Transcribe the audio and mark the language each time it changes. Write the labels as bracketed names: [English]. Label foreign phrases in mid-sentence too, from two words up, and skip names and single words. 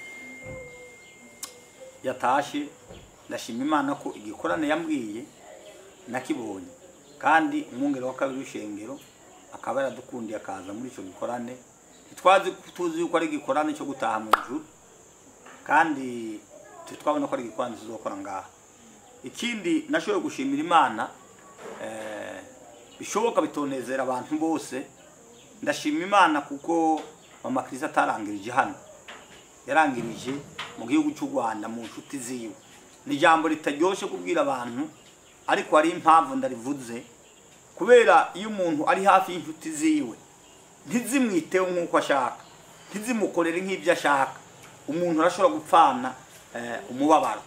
[Rundi] yatashe ndashima Imana ko igikorane yambwiye nakibonye kandi umwungere wa kabiri w'ishengero akaba yaradukundiye akaza muri ico gikorane tuzi yuko ari igikorane cyo gutaha mu ijuru kandi twabona ko ari igikorane tuzokora ngaha. Ikindi nashoboye gushimira Imana bishoboka bitonezera abantu bose. Ndashima Imana kuko mama Kristo atarangirije hano, yarangirije mu gihugu cy'u Rwanda mu nshuti ziwe. Ni jambo ritaryoshe kubwira abantu, ariko hari impamvu ndarivuze, kubera iyo umuntu ari hafi y'inshuti ziwe ntizimwiteho nk'uko ashaka, ntizimukorere nk'ibyo ashaka, umuntu arashobora gupfana umubabaro.